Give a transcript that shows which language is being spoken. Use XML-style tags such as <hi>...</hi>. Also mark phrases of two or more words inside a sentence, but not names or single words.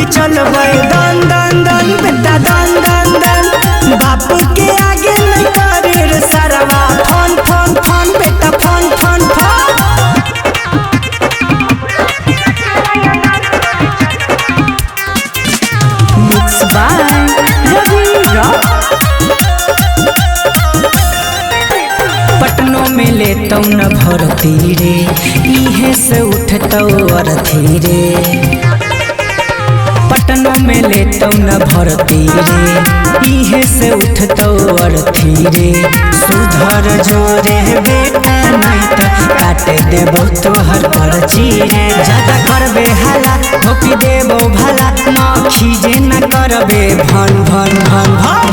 <mag>चलबे दन दन दन बेटा दन दन दन बाप के आगे नहीं करे रे सरवा फन फन फन बेटा फन फन फन।</mag> <en>Mixed by Ravi Rock.</en> <mag>पटनों में लेतौ न भरती रे इहे से उठतौ अरथी रे पटनों में लेतौ न भरती रे इहे से उठतौ अरथी रे सुधर जोरे बेटा नहीं तो काट देबो तोहर पर्ची रे ज्यादा करबे हाला ठोकी देबो भला न खीजे न करबे भन भन भन भन।</mag>